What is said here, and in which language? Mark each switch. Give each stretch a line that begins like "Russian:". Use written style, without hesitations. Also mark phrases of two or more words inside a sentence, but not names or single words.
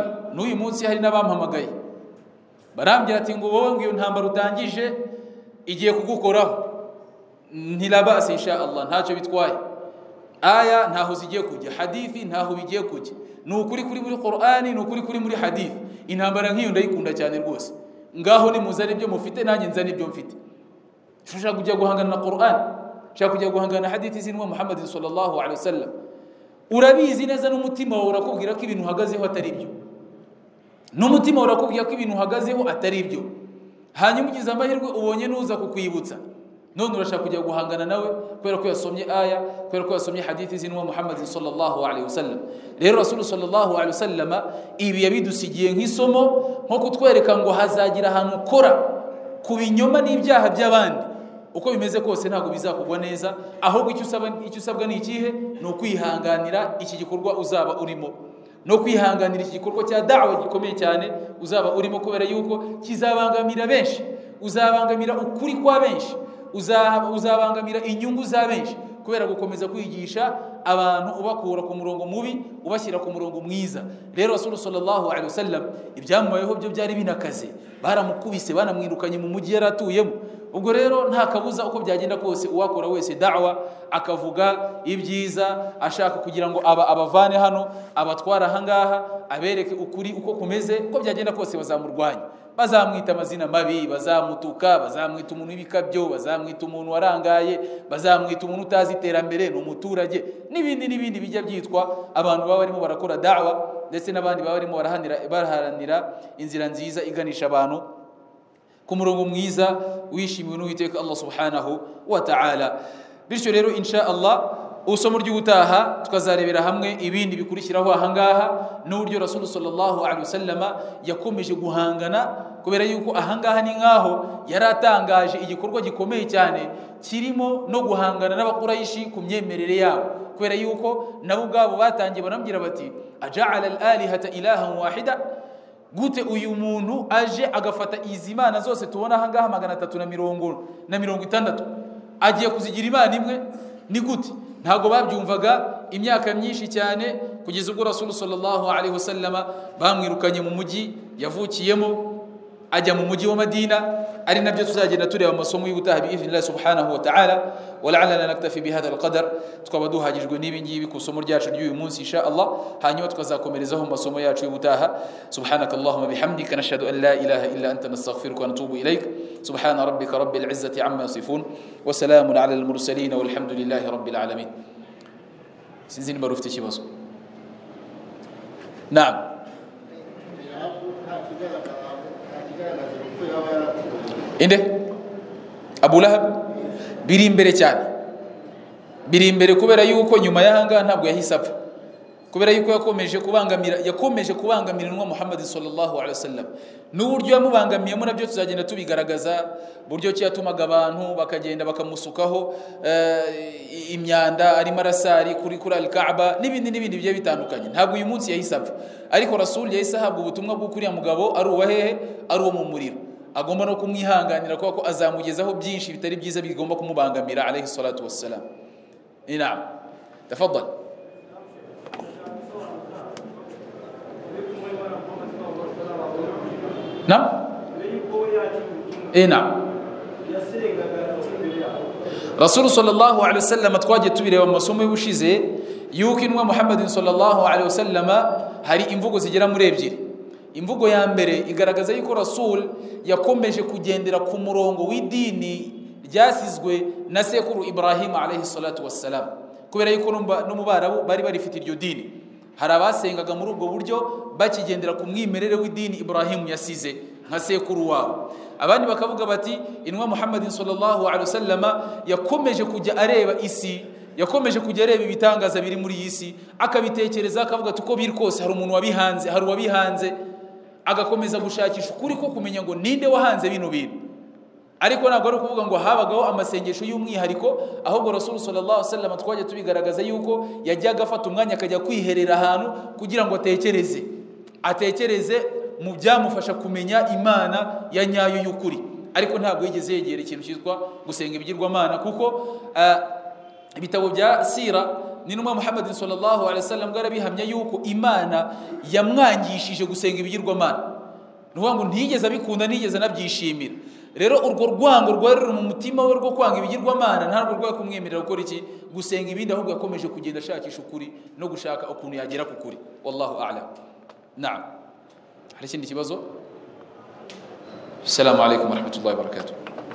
Kinyarwanda: N'uyu munsi hari n'abampamagaye barambwira ati ngo wowe ngo iyo ntambara utangije igiye kugukoraho, ntirabase
Arabic: إن شاء الله,
Kinyarwanda: ntacyo bitwaye, aya ntaho zigiye kujya, hadithi ntaho bigiye kujya, ni ukuri kuri muri Qur'ani, ni ukuri kuri muri hadithi. Intambara nk'iyo ndayikunda cyane rwose, ngaho nimuzane ibyo mufite nanjye nzane ibyo mfite. Ushaka kujya guhangana na Qur'an, ushaka kujya guhangana na hadithi z'intumwa Muhammadin
Arabic: صلى الله عليه وسلم,
Kinyarwanda: urabizi neza n'umutima wawe urakubwira ko ibintu uhagazeho atari byo, n'umutima urakubwira ko ibintu uhagazeho atari byo, hanyuma ugize amahirwe ubonye nuza kukwibutsa, none urashaka kujya guhangana nawe kubera ko yasomye aya, kubera ko yasomye hadithi z'intumwa Muhammadin
Arabic: صلى الله عليه وسلم.
Kinyarwanda: Rero Rasul
Arabic: صلى الله عليه وسلم
Kinyarwanda: ibi yabidusigiye nk'isomo, nko kutwereka ngo hazagira ahantu ukora ku binyoma n'ibyaha by'abandi, uko bimeze kose ntago bizakugwa neza, ahubwo icyo usabwa ni ikihe? No kwihanganira iki gikorwa uzaba urimo, no kwihanganira iki gikorwa cya da'wa gikomeye cyane uzaba urimo, kubera yuko kizabangamira benshi, uzabangamira ukuri kwa benshi, uzabangamira inyungu za benshi, kubera gukomeza kwigisha abantu ubakura ku murongo mubi ubashyira ku murongo mwiza. Rero Rasul
Arabic: صلى الله عليه وسلم
Kinyarwanda: ibyamubayeho byo byari binakaze, baramukubise banamwirukanye mu mujyi yaratuyemo. Ubwo rero nta kabuza uko byagenda kose uwakora wese da'wa akavuga ibyiza ashaka kugira ngo abavane hano, abatwara ahangaha, abereke ukuri uko kumeze, uko byagenda kose bazamurwanya, bazamwita amazina mabi, bazamutuka, bazamwita umuntu w'ibikabyo, bazamwita umuntu warangaye, bazamwita umuntu utazi iterambere, n'umuturage, n'ibindi bijya byitwa abantu baba barimo barakora da'wa, ndetse n'abandi baba barimo baraharanira inzira nziza iganisha abantu ku murongo mwiza wishimiwe n'Uwiteka
Arabic: الله سبحانه وتعالى.
Kinyarwanda: Bityo rero
Arabic: إن شاء الله
Kinyarwanda: usomo ry'ubutaha tukazarebera hamwe ibindi bikurikiraho ahangaha, n'uburyo Rasul
Arabic: صلى الله عليه
Kinyarwanda: wasallama yakomeje guhangana, kubera yuko ahangaha ni nkaho yaratangaje igikorwa gikomeye cyane kirimo no guhangana n'Abakuraishi ku myemerere yabo, kubera yuko nabo ubwabo batangiye banambwira bati
Arabic: أجعل الآلهة إلها واحدا,
Kinyarwanda: gute uyu muntu aje agafata izi mana zose tubona ahangaha 360 agiye kuzigira imana imwe? Ni gute? Ntago babyumvaga imyaka myinshi cyane, kugeza ubwo Rasul
Arabic: صلى الله عليه وسلم
Kinyarwanda: bamwirukanye mu mujyi yavukiyemo ajya mu mujyi wa Madina. Ari nabyo tuzagenda tureba amasomo y'ubutaha
Arabic: بإذن الله سبحانه وتعالى. ولعلنا نكتفي بهذا القدر,
Kinyarwanda: tukaba duhagijwe n'ibi ngibi ku somo ryacu ry'uyu munsi
Arabic: إن شاء الله,
Kinyarwanda: hanyuma tukazakomerezaho mu masomo yacu y'ubutaha.
Arabic: سبحانك اللهم بحمدك نشهد أن لا إله إلا أنت نستغفرك ونتوب إليك. سبحان ربك رب العزة عما يصفون وسلام على المرسلين والحمد لله رب العالمين.
Kinyarwanda: Sinzi nimba rufite ikibazo. Naam. Inde Abu Lahab biri imbere cyane, biri imbere, kubera yuko nyuma y'ahanga ntabwo yahise apfa, kubera yuko yakomeje kubangamira intumwa Muhammad
Arabic: صلى الله عليه وسلم.
Kinyarwanda: N'uburyo yamubangamiyemo nabyo tuzagenda tubigaragaza, buryo cyatumaga abantu bakagenda bakamusukaho imyanda arimo arasari kuri al-Kaaba, n'ibindi bigiye bitandukanye. Ntabwo uyu munsi yahise apfa, ariko Rasul yahise ahabwa ubutumwa bwo kuriya mugabo ari uwahehe, ari uwo mu muriro, agomba no kumwihanganira kuko azamugezaho byinshi bitari byiza bigomba kumubangamira
Arabic: عليه الصلاة والسلام. نعم، تفضل. نعم، نعم.
Kinyarwanda: Rasul
Arabic: صلى الله عليه وسلم
Kinyarwanda: twaje tubireba mu masomo y'ubushize yuko inwa Muhammad
Arabic: صلى الله عليه وسلم
Kinyarwanda: hari imvugo zigera muri ebyiri. Imvugo ya mbere igaragaza yuko Rasul yakomeje kugendera ku murongo w'idini ryasizwe na sekuru Ibrahim
Arabic: عليه الصلاة والسلام,
Kinyarwanda: kubera yuko no mu Barabu bari barifite iryo dini. Hari abasengaga muri ubwo buryo bakigendera ku mwimerere w'idini Ibrahim yasize nka sekuru wabo. Abandi bakavuga bati inwa Muhammad
Arabic: صلى الله عليه وسلم
Kinyarwanda: yakomeje kujya areba isi, yakomeje kujya areba ibitangaza biri muri isi, akabitekereza akavuga tuko biri kose hari umuntu wabihanze, hari wabihanze, agakomeza gushakisha ukuri ko kumenya ngo ninde wahanze bino bintu. Ariko ntabwo ari kuvuga ngo habagaho amasengesho y'umwihariko, ahubwo Rasul
Arabic: صلى الله عليه وسلم
Kinyarwanda: twaje tubigaragaza yuko yajyaga afata umwanya akajya kwiherera ahantu kugira ngo atekereze mu byamufasha kumenya Imana ya nyayo y'ukuri. Ariko ntabwo yigeze yegera ikintu cyitwa gusenga ibigirwamana, kuko ibitabo bya sira n'intumwa Muhammad
Arabic: صلى الله عليه وسلم
Kinyarwanda: barabihamya yuko Imana yamwangishije gusenga ibigirwamana. Nuvuga ngo ntigeze abikunda, ntigeze anabyishimira. Rero urwo rwango rwari mu mutima we rwo kwanga ibigirwamana ntabwo rwo kumwemerera gukora iki, gusenga ibindi, ahubwo yakomeje kugenda ashakisha ukuri no gushaka ukuntu yagera ku kuri.
Arabic: والله أعلم. نعم,
Kinyarwanda: hari ikindi kibazo?
Arabic: السلام عليكم ورحمة الله وبركاته.